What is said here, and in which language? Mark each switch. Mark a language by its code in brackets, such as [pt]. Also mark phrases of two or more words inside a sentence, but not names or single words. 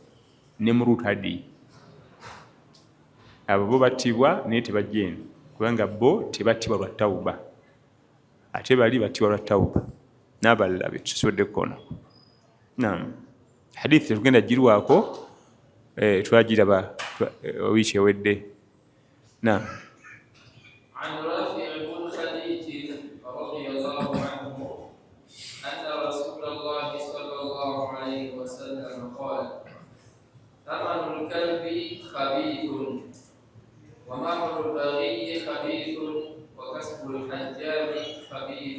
[lg] Ne murutadi abo bo battibwa naye tebajjenda, kubanga bo tebattibwa lwa tawuba, ate bali battibwa lwa tawuba n'abalala be tusobodde kukoona. Naam, hadithi tugenda girwako twagiraba wiiki ewedde. Naam. [ar] عن رافع بن خديج رضي الله عنه أن رسول الله صلى الله عليه وسلم قال: ثمن الكلب خبيث ومهر البغي خبيث وكسب الحجام خبيث.